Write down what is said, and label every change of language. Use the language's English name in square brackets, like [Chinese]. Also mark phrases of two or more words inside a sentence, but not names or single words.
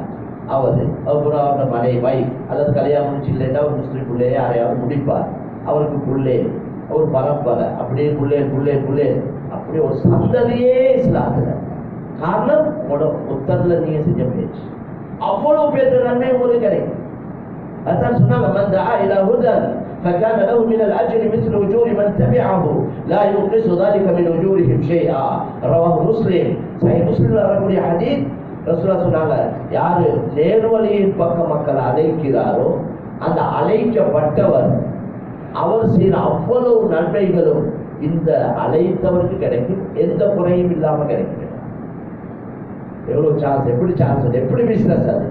[Tamil] அப்புறம் அவரோட மனைவி அல்லது கல்யாணம் முடிச்சு இல்லைன்னா ஒரு முஸ்லீம் பிள்ளையே யாரையாவது முடிப்பார், அவருக்கு புள்ளே ஒரு பரம்பரை, அப்படியே புள்ளே அப்படியே ஒரு சந்ததியே இஸ்லாத்துல. காரணம் உத்தரத்துல நீங்க செஞ்ச முயற்சி, அவ்வளவு பேர் நன்மை உங்களுக்கு கிடைக்கும். அதான் சொன்னாங்க, [Arabic] من دعا إلى هدى فكان له من الاجر مثل اجور من تبعه لا ينقص ذلك من اجورهم شيئا. رواه مسلم. صحيح مسلم [Tamil] வரக்கூடிய ஹதீஸ். ரசூலுல்லாஹ் சொன்னாங்க, யாரு நேர்வழியின் பக்கம் மக்களை அழைக்கிறாரோ அந்த அழைக்கப்பட்டவர் அவர் செய்த அவ்வளவு நன்மைகளும் இந்த அழைத்தவருக்கு கிடைக்கும், எந்த குறையும் இல்லாம கிடைக்கும். எவ்வளவு சான்ஸ், எப்படி சான்ஸ், எப்படி பிசினஸ் அது.